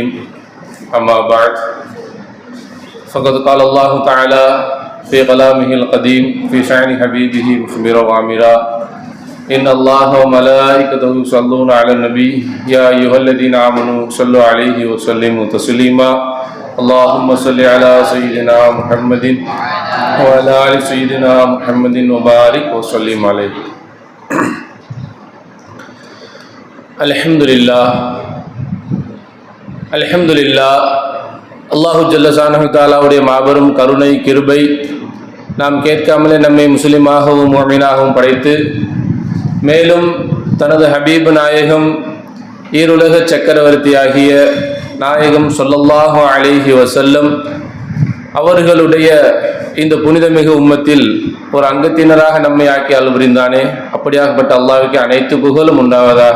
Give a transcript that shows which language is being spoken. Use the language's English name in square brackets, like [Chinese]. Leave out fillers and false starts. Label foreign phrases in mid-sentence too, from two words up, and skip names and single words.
[Arabic] أما بعد فقد قال الله تعالى في كلامه القديم في شأن حبيبه مخبرا وامرا إن الله وملائكته يصلون على النبي يا أيها الذين آمنوا صلوا عليه وسلموا تسليما اللهم صل على سيدنا محمد وعلى آل سيدنا محمد وبارك وسلم عليه. الحمد لله الله جل شأنه [Tamil] தஆலாவுடைய மாபெரும் கருணை கிருபை நாம் கேட்காமலே நம்மை முஸ்லிமாகவும் முஃமினாகவும் படைத்து மேலும் தனது ஹபீப் நாயகம் ஈருலக சக்கரவர்த்தியாகிய நாயகம் [Arabic] صلى الله عليه وسلم [Tamil] அவர்களுடைய இந்த புனிதமிகு உம்மத்தில் ஒரு அங்கத்தினராக நம்மை ஆக்கி அருள்புரிந்தானே, அப்படியாகப்பட்ட அல்லாஹ்வுக்கு அனைத்து புகழும் உண்டாவதாக.